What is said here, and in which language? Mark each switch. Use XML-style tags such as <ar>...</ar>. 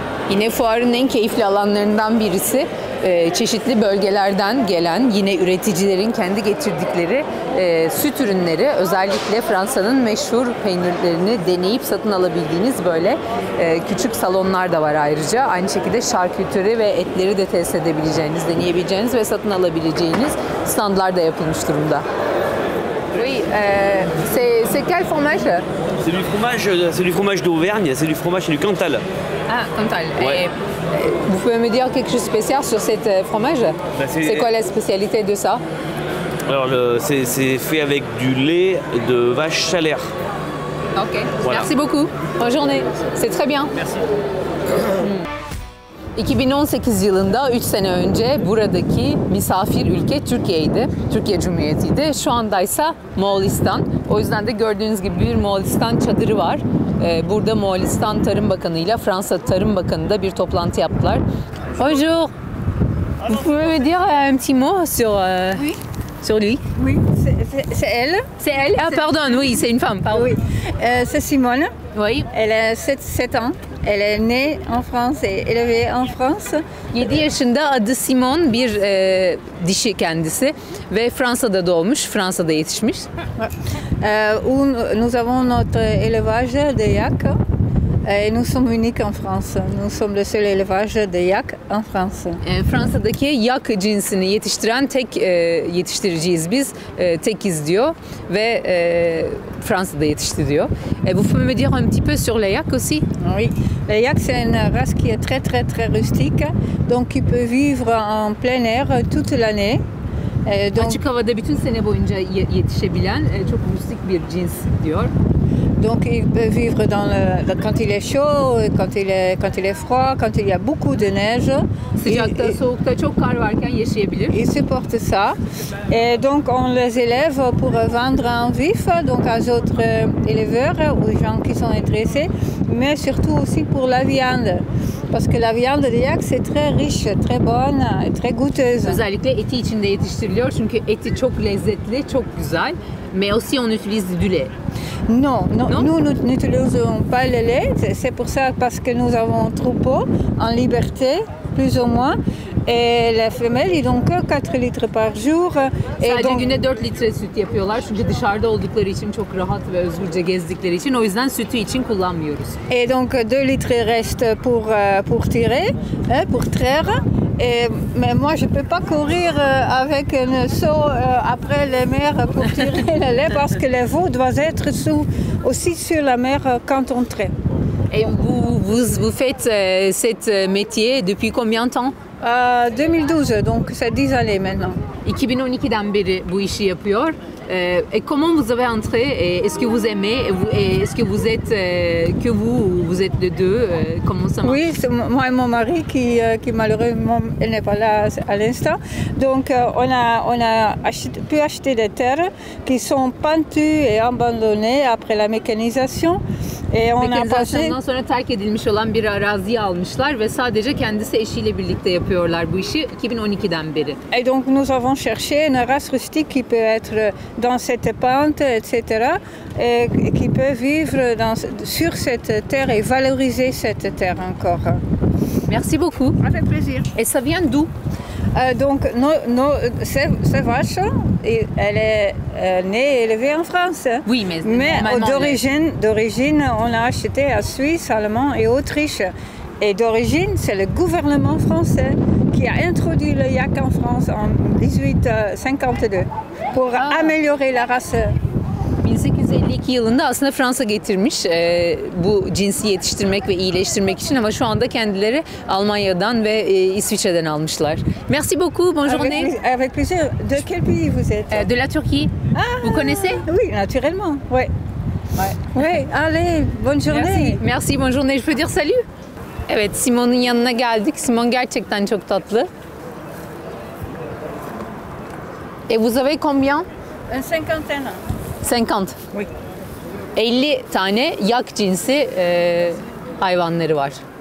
<tr>Yine fuarın en keyifli alanlarından birisi çeşitli bölgelerden gelen yine üreticilerin kendi getirdikleri süt ürünleri, özellikle Fransa'nın meşhur peynirlerini deneyip satın alabildiğiniz böyle küçük salonlar da var ayrıca. Aynı şekilde şarküteri ve etleri de test edebileceğiniz, deneyebileceğiniz ve satın alabileceğiniz standlar da yapılmış durumda.</tr> <fr>Oui, c'est quel fromage? C'est du fromage d'Auvergne, c'est du fromage du Cantal. Ah, Cantal. Ouais. Vous pouvez me dire quelque chose de spécial sur cette fromage? C'est quoi la spécialité de ça? Alors c'est fait avec du lait de vache chalaire. Ok, voilà. Merci beaucoup. Bonne journée. C'est très bien. Merci.</fr> <tr>2018 yılında 3 sene önce buradaki misafir ülke Türkiye'ydi. Türkiye Cumhuriyeti'ydi. Şu andaysa Moğolistan. O yüzden de gördüğünüz gibi bir Moğolistan çadırı var. Burada Moğolistan Tarım Bakanı ile Fransa Tarım Bakanı da bir toplantı yaptılar.</tr> <fr>Bonjour. Vous pouvez me dire un petit mot Oui. sur lui? Oui, c'est elle. C'est elle? Ah pardon, oui, c'est une femme, pardon. Oui. C'est Simone. Oui. Elle a 7 ans. Elle est née en France et élevée en France.</fr> <tr>7 yaşında, adı Simon, bir dişi kendisi ve Fransa'da doğmuş, Fransa'da yetişmiş.</tr> <fr>Où nous avons notre élevage de yak. Et nous sommes uniques en France. Nous sommes le seul élevage de yak en France.</fr> <tr>Fransa'daki yak cinsini yetiştiren tek yetiştiriciyiz biz. Tekiz diyor ve Fransa'da yetişti diyor.</tr> <fr>Vous pouvez me dire un petit peu sur les yaks aussi? Oui, le yak c'est une race qui est très rustique, donc qui peut vivre en plein air toute l'année.</fr> <tr>Açık havada bütün sene boyunca yetişebilen çok rustik bir cins diyor.</tr> <fr>Donc il peut vivre quand il est chaud, quand il est froid, quand il y a beaucoup de neige.</fr> <tr>Sıcakta, soğukta çok kar varken yaşayabilir.</tr> <fr>Il supporte ça. Et donc on les élève pour vendre en vif, donc aux autres éleveurs, aux gens qui sont intéressés, mais surtout aussi pour la viande. Parce que la viande de yak c'est très riche, très bonne, très goûteuse.</fr> <tr>Özellikle eti içinde yetiştiriliyor çünkü eti çok lezzetli, çok güzel.</tr> <fr>Mais aussi on utilise du lait. Non, nous n'utilisons pas le lait. C'est pour ça parce que nous avons un troupeau en liberté, plus ou moins. Et les femelles, ils donnent que 4 litres par jour.</fr> <tr>Sadece günde 4 litre süt yapıyorlar çünkü dışarıda oldukları için çok rahat ve özgürce gezdikleri için. O yüzden sütü için kullanmıyoruz.</tr> <fr>Et donc 2 litres restent pour tirer, pour traire. Mais moi, je ne peux pas courir avec un seau après les mers pour tirer le lait parce que les veaux doivent être aussi sur la mer quand on traite. Et vous faites cette métier depuis combien de temps? 2012, donc c'est 10 années maintenant.</fr> <tr>2012'den beri bu işi yapıyor.</tr> <fr>Et comment vous avez entré? Est-ce que vous aimez? Est-ce que vous êtes que vous êtes les deux? Comment ça marche? Oui, c'est moi et mon mari qui malheureusement n'est pas là à l'instant. Donc on a pu acheter des terres qui sont pentues et abandonnées après la mécanisation. Et on a passé.</fr> <tr>Mekanizasyondan sonra terk edilmiş olan bir araziyi almışlar ve sadece kendisi eşiyle birlikte yapıyorlar bu işi 2012'den beri.</tr> <fr>Et donc nous avons cherché une race rustique qui peut être dans cette pente, etc., et qui peut vivre sur cette terre et valoriser cette terre encore. Merci beaucoup. Avec plaisir. Et ça vient d'où? Donc ces vaches, elle est née et élevée en France. Oui, mais d'origine, on l'a achetée à Suisse, Allemagne et Autriche. Et d'origine, c'est le gouvernement français qui a introduit le yak en France en 1852 pour améliorer la race.</fr> <tr>1852 yılında aslında Fransa getirmiş bu cinsi yetiştirmek ve iyileştirmek için ama şu anda kendileri Almanya'dan ve İsviçre'den almışlar.</tr> <fr>Merci beaucoup, bonne journée. Avec plaisir. De quel pays vous êtes? De la Turquie. Vous connaissez? Oui, naturellement. Oui. Oui, allez, bonne journée. Merci, bonne journée. Je peux dire salut?</fr> <tr>Evet, Simon'un yanına geldik. Simon gerçekten çok tatlı.</tr> <fr>Et vous avez combien? Une cinquantaine. 50. Oui.</fr> <tr>50 tane yak cinsi hayvanları var.</tr>